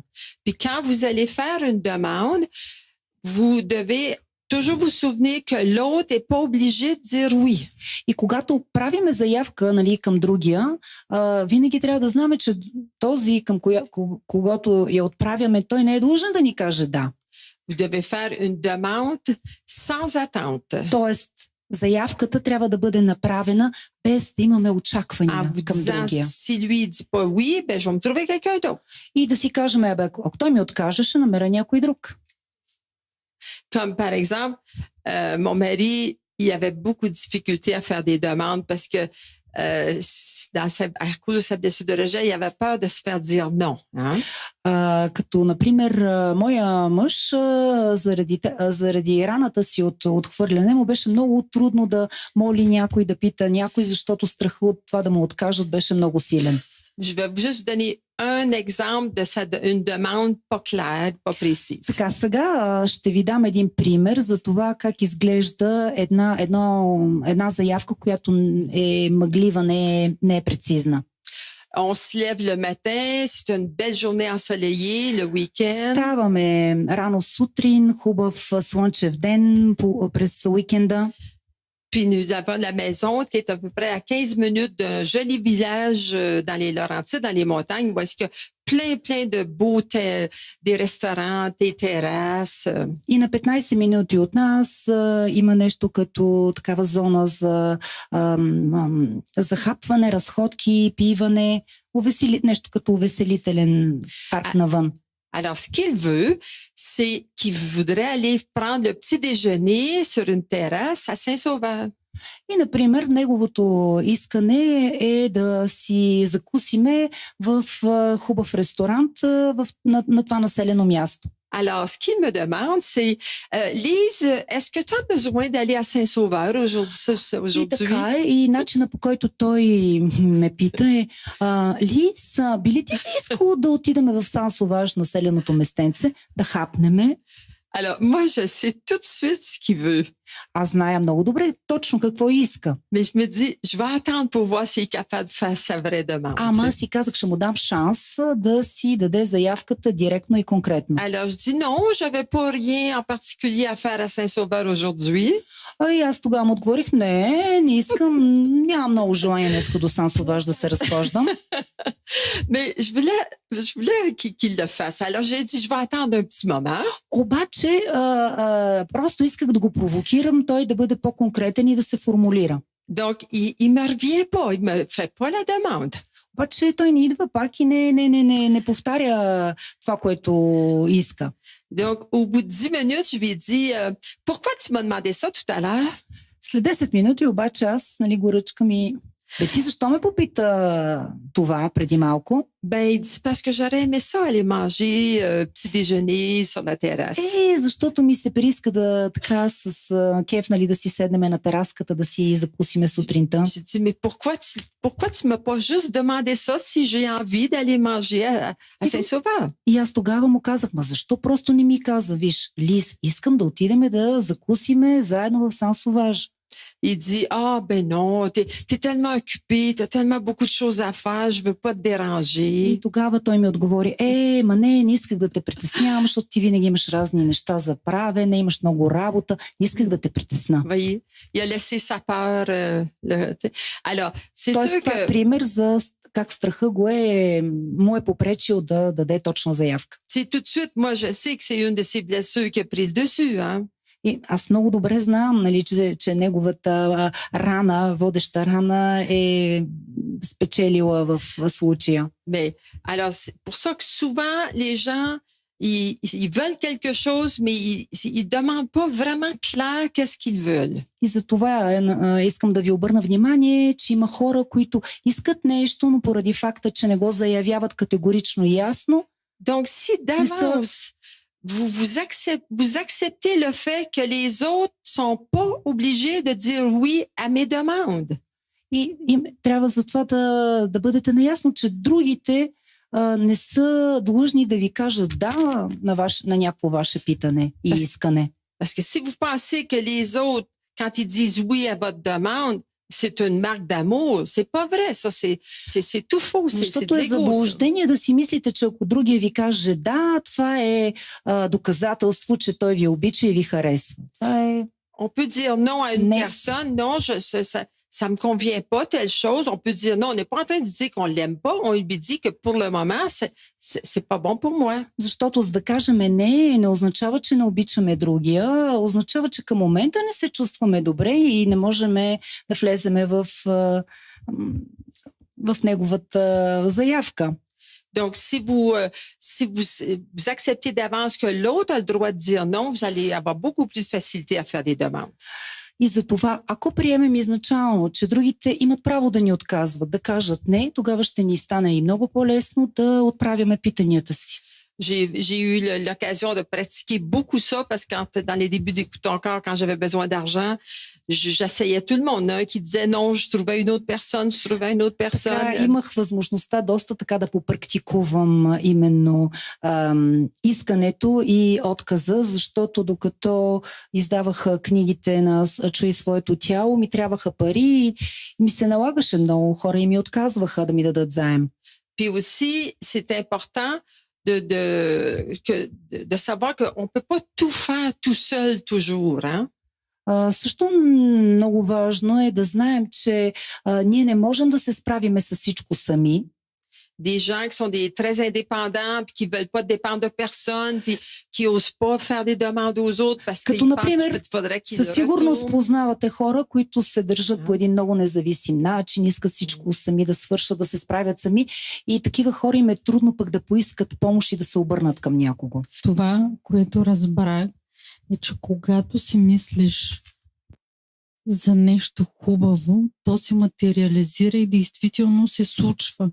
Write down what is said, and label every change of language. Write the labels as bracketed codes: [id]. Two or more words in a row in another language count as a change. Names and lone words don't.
[fr] Puis quand vous allez faire une demande, vous devez toujours vous souvenir que l'autre n'est pas obligé de dire oui. [bg] И когато правиме заявка, нали, към другия, винаги трябва да знаме, че този, към когато я отправяме, той не е длъжен да ни каже да. [fr] Vous devez faire une demande sans attente. [bg] Тоест, заявката трябва да бъде направена без да имаме очаквания [fr] En vous [bg] към [fr] disant, [bg] другия. [fr] si lui dit pas oui, ben je vais me trouver quelqu'un d'autre. [bg] И да си кажем, ако той ми откаже, ще намеря някой друг. [fr] Comme par exemple, mon mari, il avait beaucoup de difficultés à faire des demandes parce que à cause de sa blessure de rejet, il avait peur de se faire dire non. Hein? [bg] Като, например, моя мъж, заради раната си от отхвърляне, му беше много трудно да моли някой, да пита някой, защото страха от това да му откажат беше много силен. [fr] Je vais juste donner un exemple de une demande pas claire, pas précise. [bg] Така, сега ще ви дам един пример за това как изглежда една заявка, която е мъглива, не е прецизна. [fr] On se lève le matin, c'est une belle journée ensoleillée, le week-end. [bg] Ставаме рано сутрин, хубав слънчев ден през уикенда. [fr] Puis nous avons la maison qui est à peu près à 15 minutes d'un joli village dans les Laurentides, dans les montagnes, où est-ce qu'il y a plein de beaux des restaurants, des terrasses. [bg] И на 15 минути от нас има нещо като такава зона за хапване, разходки, пиване, нещо като увеселителен парк навън. [fr] Alors, ce qu'il veut, c'est qu'il voudrait aller prendre le petit déjeuner sur une terrasse à Saint-Sauveur. [bg] И, например, неговото искане е да си закусиме в хубав ресторант на това населено място. [fr] Alors, ce qu'il me demande, c'est, Lise, est-ce que tu as besoin d'aller à Saint-Sauveur aujourd'hui? [bg] И така е, и начина по който той ме пита е, Лиз, би ли ти си искал да отидеме в Сан-Суваж, населеното местенце, да хапнеме? [fr] Alors, moi, je sais tout de suite ce qu'il veut. [bg] Аз зная много добре точно какво иска. [fr] Mais je me dis, je vais attendre pour voir s'il est capable de faire sa vraie demande. [bg] Ама [fr] tu sais. [bg] си казах, ще му дам шанс да си даде заявката директно и конкретно. [fr] Alors, je dis non, je n'avais pas rien en particulier à faire à Saint-Sauveur aujourd'hui. [bg] И аз тогава му отговорих, не искам, нямам много желание днеска до Сан-Соваж да се разхождам. [fr] Mais je voulais qu'il le fasse. Alors, j'ai dit, je vais attendre un petit moment. [bg] Обаче, просто исках да го провокирам той да бъде по-конкретен и да се формулира. [fr] Donc, il me revient pas. Il me fait pas la demande. [bg] Обаче той не идва пак и не повтаря това, което иска. [fr] Donc, au bout de 10 minutes, je lui ai dit, pourquoi tu m'as demandé ça tout à l'heure? [bg] След 10 минути обаче аз го ръчкам и ти защо ме попита това преди малко? [fr] Ben, il dit, parce que j'aurais aimé ça, aller manger petit déjeuner sur la terrasse. [bg] Защото ми се прииска да така с кеф, нали, да си седнем на тераската, да си закусиме сутринта. [fr] J'ai dit, mais pourquoi tu m'as pas juste demandé ça si j'ai envie d'aller manger à Saint-Sauveur? [bg] И аз тогава му казах, защо просто не ми каза, виж, Лиз, искам да отидем да закусиме заедно в Сан-Соваж. [fr] Il dit, ah ben non, t'es tellement occupé, t'as tellement beaucoup de choses à faire, je veux pas te déranger. [bg] И тогава той ми отговори, не исках да те притеснявам, защото ти винаги имаш разни неща за правене, имаш много работа, не исках да те притесна. [fr] Voyez, il a laissé sa peur. Alors, c'est [bg] Тоест, [fr] sûr [bg] това е [fr] que [bg] пример за как страха му е попречил да даде точна заявка. [fr] c'est tout de suite, moi je sais que c'est une de ses blessures qui a pris le dessus, hein. [bg] И аз много добре знам, нали, че неговата водеща рана е спечелила в случая. [fr] Mais alors, c'est pour ça que souvent, les gens, ils veulent quelque chose, mais ils demandent pas vraiment clair qu'est-ce qu'ils veulent. [bg] И за това искам да ви обърна внимание, че има хора, които искат нещо, но поради факта, че не го заявяват категорично и ясно. [fr] Donc, si d'avance, vous acceptez le fait que les autres sont pas obligés de dire oui à mes demandes. [bg] И трябва за това да бъдете наясно, че другите не са длъжни да ви кажат да на някакво ваше питане и искане. [fr] Parce que si vous pensez que les autres, quand ils disent oui à votre demande, c'est une marque d'amour, c'est pas vrai, ça c'est tout faux, c'est [bg] Защото [fr] de [bg] е [fr] l'égo. [bg] заблуждение да си мислите, че ако другия ви каже да, това е доказателство, че той ви обича и ви харесва. Това е... [fr] On peut dire non à une Mais- personne, non, ça me convient pas telle chose. On peut dire non, on n'est pas en train de dire qu'on l'aime pas, on lui dit que pour le moment, c'est pas bon pour moi. [bg] Защото за да кажем не означава, че не обичаме другия, означава, че към момента не се чувстваме добре и не можем да влеземе в неговата заявка. [fr] Donc, si vous acceptez d'avance que l'autre a le droit de dire non, vous allez avoir beaucoup plus de facilité à faire des demandes. [bg] И за това, ако приемем изначално, че другите имат право да ни отказват, да кажат не, тогава ще ни стане и много по-лесно да отправяме питанията си. [fr] J'ai eu l'occasion de pratiquer beaucoup ça parce que dans les débuts d'Écoute ton corps, quand j'avais besoin d'argent, j'essayais tout le monde. Un qui disait non, je trouvais une autre personne, je trouvais une autre personne. [bg] Така, имах възможността доста така да попрактикувам именно искането и отказа, защото докато издаваха книгите на Чуй своето тяло, ми трябваха пари и ми се налагаше много хора и ми отказваха да ми дадат заем. [fr] Puis aussi, c'est important de savoir qu'on ne peut pas tout faire tout seul toujours. Hein? [bg] Също много важно е да знаем, че ние не можем да се справиме с всичко сами. [fr] Des gens qui sont très indépendants puis qui veulent pas dépendre de personne puis qui osent pas faire des demandes aux autres parce qu'ils pensent qu'il faudrait qu'ils [bg] със сигурност познавате хора, които се държат по един много независим начин, искат всичко сами да свършат, да се справят сами и такива хора им е трудно пък да поискат помощ и да се обърнат към някого. Това, което разбрах, е, че когато си мислиш за нещо хубаво, то се материализира и действително се случва.